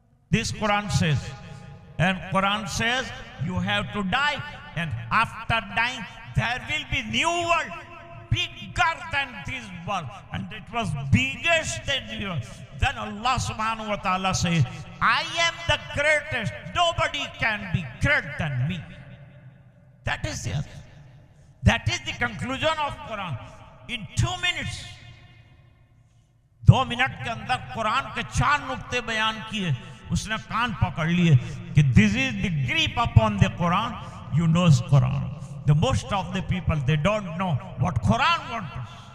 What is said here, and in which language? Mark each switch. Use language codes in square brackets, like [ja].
[en] This Quran says, and Quran says you have to die, and after dying there will be new world bigger than this world, and it was biggest than yours. Then Allah subhanahu wa ta'ala says, I am the greatest, nobody can be greater than me. That is the answer. That is the conclusion of Quran. In 2 minutes, [hi] 2 minute के अंदर कुरान के 4 नुक्ते बयान किए. उसने कान पकड़ लिए कि [en] this is the grip upon the Quran. You know Quran. The most of the people, they don't know what Quran wants.